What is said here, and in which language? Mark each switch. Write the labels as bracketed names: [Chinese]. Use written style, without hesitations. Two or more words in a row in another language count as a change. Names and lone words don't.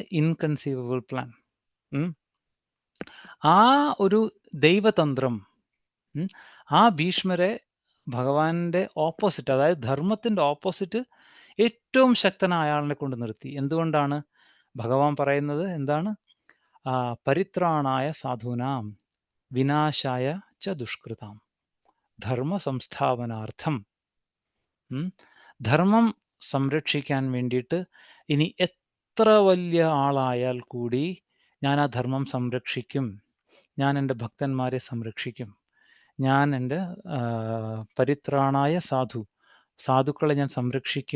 [English] inconceivable plan. [Malayalam] ആ ഒരു ദൈവതന്ത്രം, ആ ഭീഷ്മരെ ഭഗവാന്റെ ഓപ്പോസിറ്റ്, അതായത് ധർമ്മത്തിൻ്റെ ഓപ്പോസിറ്റ് ഏറ്റവും ശക്തനായ ആളിനെ കൊണ്ട് നിർത്തി. എന്തുകൊണ്ടാണ്? ഭഗവാൻ പറയുന്നത് എന്താണ്? [Sanskrit] പരിത്രാണായ സാധൂനാം വിനാശായ ച ദുഷ്കൃതാം ധർമ്മ സംസ്ഥാപനാർത്ഥം. [Malayalam] ധർമ്മം സംരക്ഷിക്കാൻ വേണ്ടിയിട്ട് ഇനി എത്ര വലിയ ആളായാൽ കൂടി ഞാൻ ആ ധർമ്മം സംരക്ഷിക്കും, ഞാൻ എൻ്റെ ഭക്തന്മാരെ സംരക്ഷിക്കും, ഞാൻ എൻ്റെ പരിത്രാണായ സാധുക്കളെ ഞാൻ സംരക്ഷിക്കും.